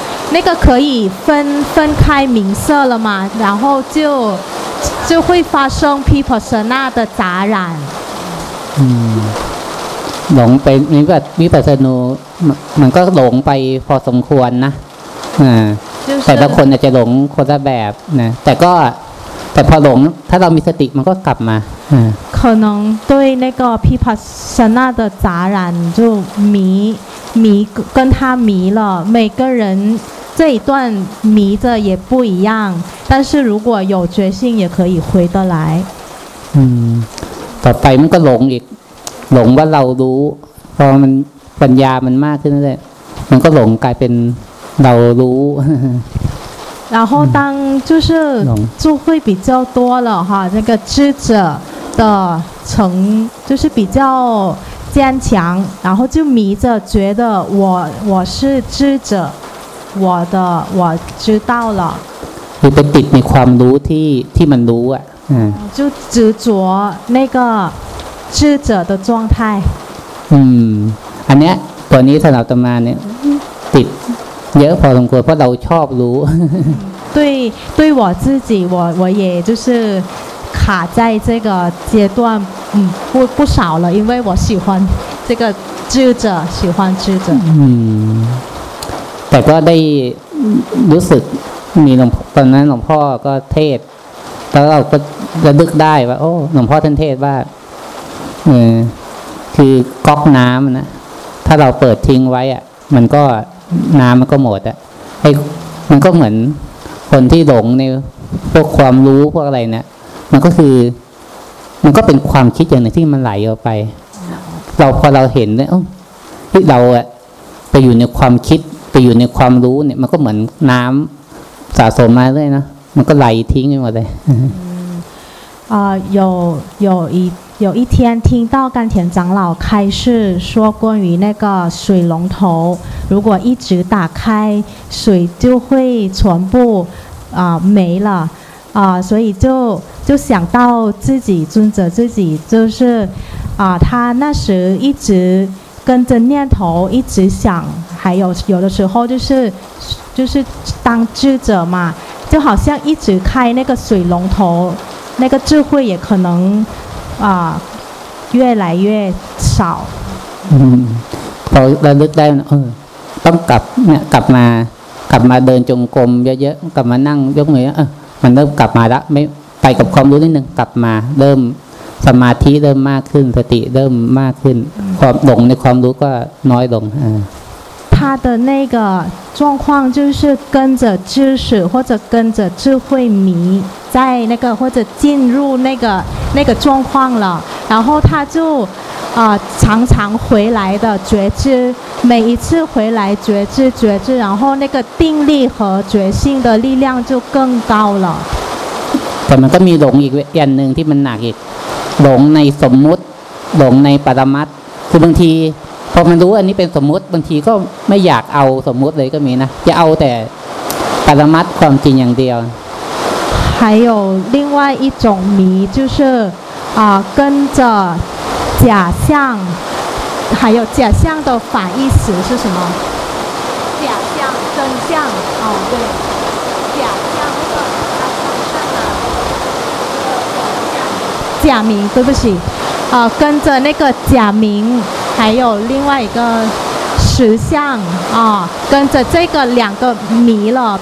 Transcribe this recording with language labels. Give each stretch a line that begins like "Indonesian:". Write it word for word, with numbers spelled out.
Chinese: 那个可以分分开名色了嘛，然后就就会发生 vipassana 的杂染。
Thai: 嗯，หลงไปวิปัสวิปัสสนูมันก็หลงไปพอสมควรนะอ่าแต่ละคนอาจจะหลงคนละแบบนะแต่ก็แต่พอหลงถ้าเรามีสติมันก็กลับมา
Chinese: อ่า可能对那个 vipassana 的杂染就迷迷跟他迷了，每个人这一段迷着也不一样，但是如果有决心也可以回得来。
Thai: 嗯，ต่อไปมันก็หลงอีกหลงว่าเรารู้พอมันปัญญามันมากขึ้นเรื่อยๆมันก็หลงกลายเป็นเรารู้
Chinese: 然后当就是就会比较多了哈，那个知者的成就是比较坚强，然后就迷着觉得我我是知者，我的我知道了。
Thai: คือไปติดในความรู้ที่ที่มันรู้อ่ะอืม
Chinese: 就执着那个知者的状态。
Thai: อืมอันเนี้ยตัวนี้สำหรับอาตมาเนี่ยติดเยอะพอสมควรเพราะเราชอบรู้
Chinese: 对对我自己我我也就是卡在这个阶段，嗯，不不少了，因为我喜欢这个知者，喜欢知者。
Thai: 嗯，แต่ก็ได้รู้สึกมีหลวงตอนนั้นหลวงพ่อก็เทศแล้วเราก็ระลึกได้ว่าโอ้หลวงพ่อท่านเทศว่าเออคือก๊อกน้ำนะถ้าเราเปิดทิ้งไว้อ่ะมันก็น้ำมันก็หมดอ่ะไอ้มันก็เหมือนคนที่หลงในพวกความรู้พวกอะไรเนี่ยมันก็คือมันก็เป็นความคิดอย่างหนึ่งที่มันไหลออกไป เราพอเราเห็นเนี่ยที่เราอะไปอยู่ในความคิดไปอยู่ในความรู้เนี่ยมันก็เหมือนน้ำสะสมมาเรื่อยนะมันก็ไหลทิ้งไปหมดเลย
Chinese: 啊有有一有一天听到甘田长老开示说关于那个水龙头如果一直打开水就会全部啊没了啊，所以就就想到自己尊者自己就是，啊，他那时一直跟着念头一直想，还有有的时候就是就是当智者嘛，就好像一直开那个水龙头，那个智慧也可能啊越来越少。
Thai: 嗯，พอระลึกได้เออต้องกลับเนี่ยกลับมากลับมาเดินจงกรมเยอะๆกลับมานั่งยกมือเออมันเริ่มกลับมาแล้วไม่ไปกับความรู้นิดนึงกลับมาเริ่มสมาธิเริ่มมากขึ้นสติเริ่มมากขึ้นความหลงในความรู้ก็น้อยลงอ่า
Chinese: 他的那个状况就是跟着知识或者跟着智慧迷在那个或者进入那个那个状况了，然后他就啊、呃、常常回来的觉知，每一次回来觉知觉知，然后那个定力和决心的力量就更高了。
Thai: แต่มันก็มีหลงอีกอย่างนึงที่มันหนักอีกหลงในสมมุติหลงในปรมัตถ์คือบางทีพอมันรู้อันนี้เป็นสมมุติบางทีก็ไม่อยากเอาสมมุติเลยก็มีนะจะเอาแต่ปรมัตถ์ความจริงอย่างเดียว
Chinese: 还有另外一种迷就是啊、呃、跟着假象还有假象的反义词是什么假象真相哦对假象那个假名对不起啊、呃、跟着那个假名还有另外一个实相啊，跟着这个两个迷了。